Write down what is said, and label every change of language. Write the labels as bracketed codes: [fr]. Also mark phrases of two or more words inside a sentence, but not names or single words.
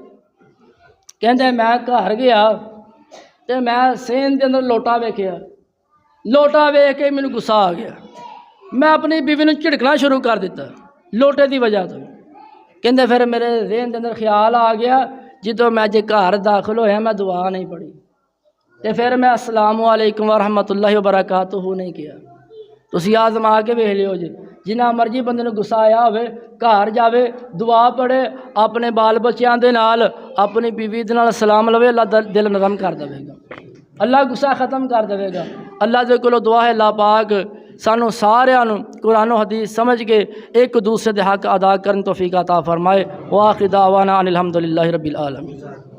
[pa] کہتے میں گھر گیا تو میں سین کے اندر لوٹا ویکھیا، لوٹا ویکھ کے مینوں غصہ آ گیا، میں اپنی بیوی نے جھڑکنا شروع کر دتا لوٹے کی وجہ توں. کہتے پھر میرے ذہن کے اندر خیال آ گیا جو میں جے گھر داخل ہویا میں دعا نہیں پڑھی تو پھر میں [ar] السلام عليكم ورحمة الله وبركاته [pa] نہیں کیا. تسیں آزما کے ویکھ لیو جی، جنا مرضی بندے نوں غصہ آیا ہووے گھر جاوے دعا پڑھے، اپنے بال بچوں کے نال اپنی بیوی دے نال سلام لوے، اللہ دل نرم کر دیگا، اللہ غصہ ختم کر دیگا. اللہ دے کولوں دعا ہے اللہ پاک سانوں ساریاں نوں قرآن حدیث سمجھ کے ایک دوسرے دے حق ادا کرن توفیق عطا فرمائے. [ar] وآخر دعوانا أن الحمد لله رب العالمين.